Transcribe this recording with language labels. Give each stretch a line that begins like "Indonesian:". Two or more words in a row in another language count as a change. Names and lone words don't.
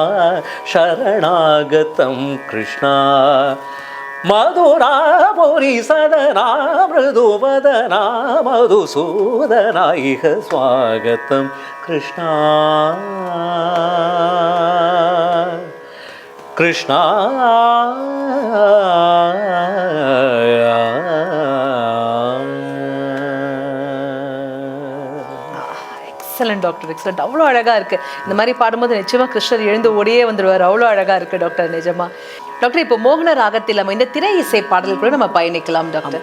Sanskrit: शरणागतम कृष्णा मधुरापुरी सदना मृदुवदना मधुसूदनाइह स्वागतम कृष्णा कृष्णा
English: excellent doctor, excellent.
Tamil: அவ்வளோ அழகாக இருக்குது. இந்த மாதிரி பாடும்போது நிச்சயமாக கிருஷ்ணர் எழுந்து ஓடியே வந்துடுவார். அவ்வளோ அழகாக இருக்குது டாக்டர், நிஜமா. டாக்டர், இப்போ மோகன ராகத்தில் அமைந்த திரை இசை பாடல் கூட நம்ம பயணிக்கலாம் டாக்டர்.